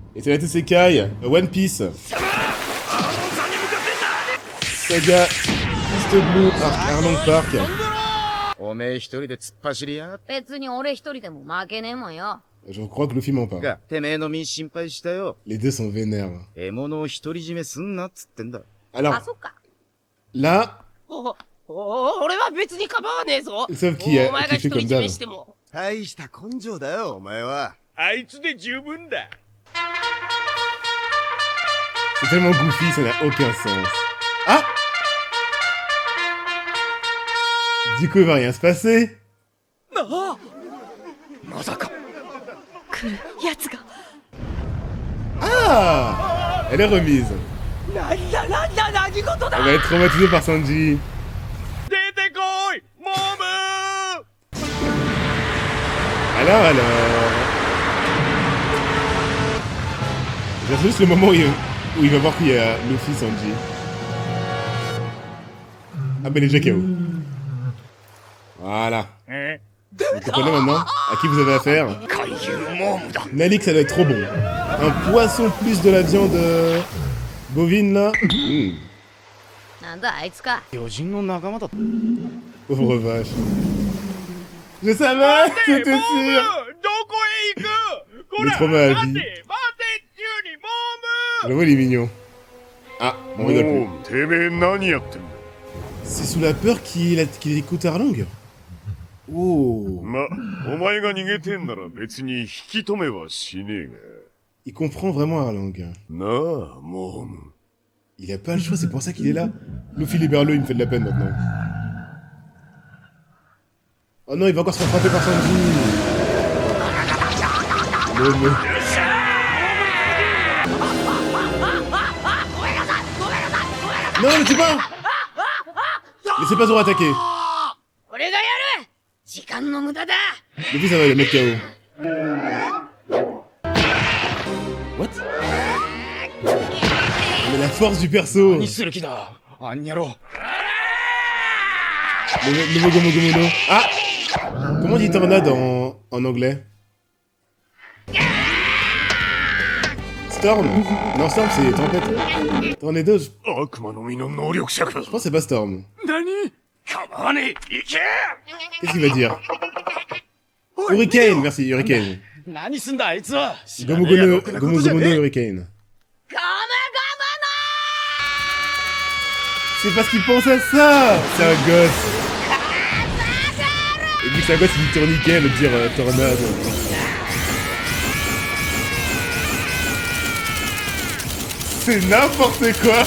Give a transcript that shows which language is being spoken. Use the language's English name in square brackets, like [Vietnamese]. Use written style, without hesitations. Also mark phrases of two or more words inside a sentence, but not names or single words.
[French] Et c'est la Tsusekai, One Piece. Saga, East Blue, Arlong Park. [Japanese] おめえ一人で突っ走りやがって。別に俺一人でも負けねえもんよ。 [French] Je crois que Luffy m'en parle. [Japanese] が、てめえの身心配したよ。 [French] Les deux sont vénères. [Japanese] 獲物を独り占めすんなっつってんだ。 [French] Alors, [Japanese] あ、そっか。 [French] là, [Japanese] 俺は別に構わねえぞ。 [French] sauf qu'il [Japanese] お前が [French] fait [Japanese] 独り [French] comme [Japanese] 占め [French] d'hab. [Japanese] しても。大した根性だよ、お前は。あいつで十分だ。 [French] C'est tellement goofy, ça n'a aucun sens. Ah! Du coup, il va rien se passer. [Japanese] まさか。来るやつが。 [French] Ah! Elle est remise. [Japanese] なんだ何事だ。 [French] Elle va être traumatisée par Sanji. [Japanese] 出てこい、モブ。 [French] Alors. C'est juste le moment où il va voir qu'il y a Luffy, Sanji. Ah ben les JKO. Voilà. Vous comprenez maintenant à qui vous avez affaire? Nalik, ça doit être trop bon. Un poisson plus de la viande bovine là. [Japanese] なんだあいつか。巨人の仲間だった。 [French] Pauvre vache. Je savais, c'était [Japanese] モ [French] sûr. [Japanese] ブ、どこへ行く。こ [French] Le [Japanese] ら、 [French] trauma à [Japanese] 待 [French] vie. [Japanese] て、待て、中にモブ。 [French] J'avoue, il est mignon. Ah, on rigole plus. [Japanese] てめえ何やってんだ。 [French] C'est sous la peur qu'il écoute Arlong. Oh. [Japanese] ま、お前が逃げてんなら別に引き止めはしねえが。 [French] Il comprend vraiment Arlong. [Japanese] なあ、モブ。 [French] Il a pas le choix, c'est pour ça qu'il est là. Luffy libère-le, il me fait de la peine maintenant. Oh non, il va encore se faire frapper par Sanji. Le... Non, ne tue pas. Laissez pas Zoro attaquer. [Japanese] 俺がやる。時間の無駄だ。 [French] Luffy, ça va, il va mettre KO. What? Mais la force du perso. [Japanese] 何する気だ、あんにゃろ。 [French] Le nouveau Gomu Gomu no. Ah! Comment on dit tornade en anglais? Storm? Non, Storm c'est tempête. Tornado, je [Japanese] 悪魔の実の能力者か。 [French] pense que c'est pas Storm. [Japanese] 何？構わねえ、行け。 [French] Qu'est-ce qu'il va dire? Hurricane, merci, Hurricane. [Japanese] 何すんだあいつは。 [French] Gomu Gomu no Hurricane. C'est parce qu'il pense à ça! C'est un gosse! Et vu que c'est un gosse, il dit tourniquet, elle veut dire tornade. C'est n'importe quoi!